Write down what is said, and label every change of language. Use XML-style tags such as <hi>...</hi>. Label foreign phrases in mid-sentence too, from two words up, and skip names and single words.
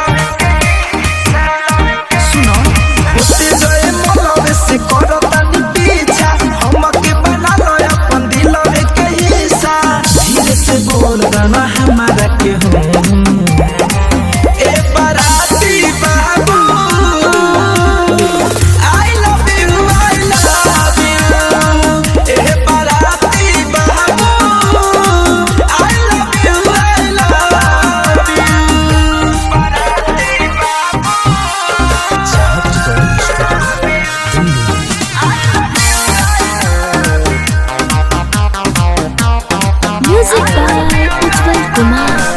<bho>सुनो होते जाए मलवे से करता नी पीछा हमके बना लो अपन दिलवे के हिस्सा धीरे से बोल रहा हमारा के हो ए बाराती बाबू</bho> <en>I love you</en> <bho>ए बाराती बाबू</bho> <en>I love you</en> <bho>बाराती</bho> <en>Music by Ujjwal Kumar.</en>